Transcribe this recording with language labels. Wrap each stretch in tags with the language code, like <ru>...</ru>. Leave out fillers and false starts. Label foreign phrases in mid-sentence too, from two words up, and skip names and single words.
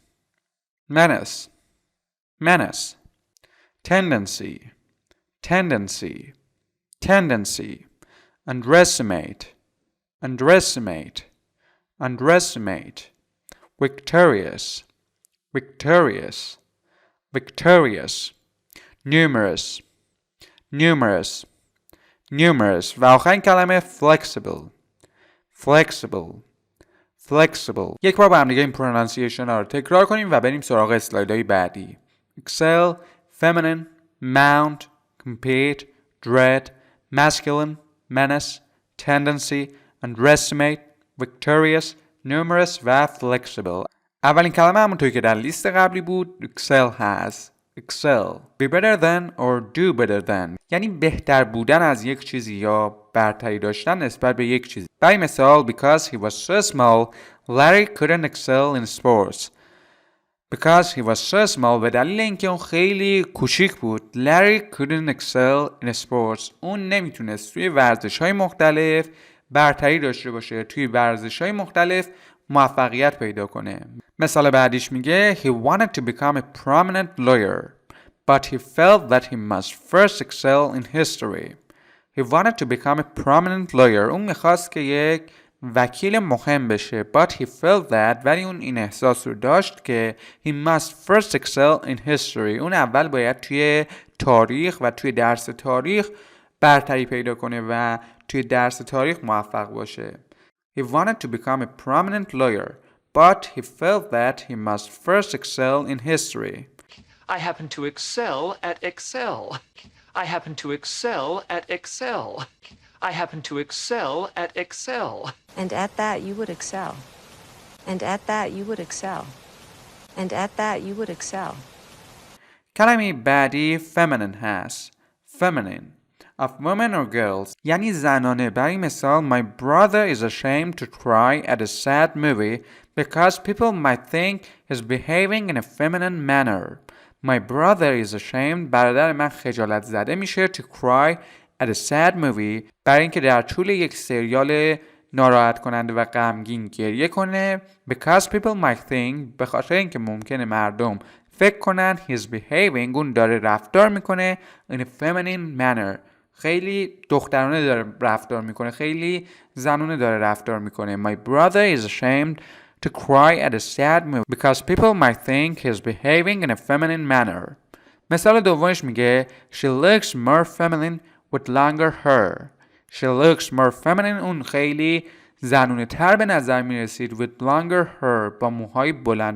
<en>menace menace tendency tendency tendency underestimate underestimate underestimate victorious victorious victorious numerous numerous numerous</en> <fa>و آخرین کلمه</fa> <en>flexible flexible flexible.</en> <fa>یک بار با هم دیگه این پرونانسیشن ها رو تکرار کنیم و بریم سراغ اسلایدهای بعدی.</fa> <en>excel feminine mount compete dread masculine menace tendency underestimate victorious numerous و flexible.</en> <fa>اولین کلمه همونطور که در لیست قبلی بود excel هست.</fa> <en>excel be better than or do better than</en> <fa>یعنی بهتر بودن از یک چیزی یا برتری داشتن نسبت به یک چیزی. برای مثال</fa> <en>because he was so small Larry couldn't excel in sports. because he was so small</en> <fa>به دلیل اینکه اون خیلی کوچیک بود</fa> <en>Larry couldn't excel in sports.</en> <fa>اون نمیتونست توی ورزش‌های مختلف برتری داشته باشه، توی ورزش‌های مختلف موفقیت پیدا کنه. مثال بعدیش میگه</fa> <en>he wanted to become a prominent lawyer but he felt that he must first excel in history. he wanted to become a prominent lawyer.</en> <fa>اون میخواست که یک وکیل مهم بشه</fa> <en>but he felt that</en> <fa>ولی اون این احساس رو داشت که</fa> <en>he must first excel in history.</en> <fa>اون اول باید توی تاریخ و توی درس تاریخ برتری پیدا کنه و توی درس تاریخ موفق باشه.</fa> <en>He wanted to become a prominent lawyer, but he felt that he must first excel in history. I happen to excel at Excel. I happen to excel at Excel. I happen to excel at Excel. And at that you would excel. And at that you would excel. And at that you would excel.</en> <fa>کلمه بعدی feminine هست.</fa> <en>feminine of women or girls</en> <fa>یعنی زنانه.</fa> <en>برای مثال my brother is ashamed to cry at a sad movie because people might think he's behaving in a feminine manner. my brother is ashamed</en> <fa>برادر من خجالت زده میشه</fa> <en>to cry at a sad movie</en> <fa>برای اینکه در طول یک سریال ناراحت کننده و غمگین گریه کنه</fa> <en>because people might think</en> <fa>به خاطر اینکه ممکنه مردم فکر کنن</fa> <en>he's behaving</en> <fa>اون داره رفتار میکنه</fa> <en>in a feminine manner</en> <fa>خیلی دخترانه داره رفتار میکنه، خیلی زنونه داره رفتار میکنه.</fa> <en>my brother is ashamed to cry at a sad movie because people might think he's behaving in a feminine manner.</en> <fa>مثال دومش میگه</fa> <en>she looks more feminine with longer hair. she looks more feminine</en> <fa>اون خیلی زنونه تر به نظر میرسید</fa> <en>with longer hair</en> <fa>با موهای بلند.</fa>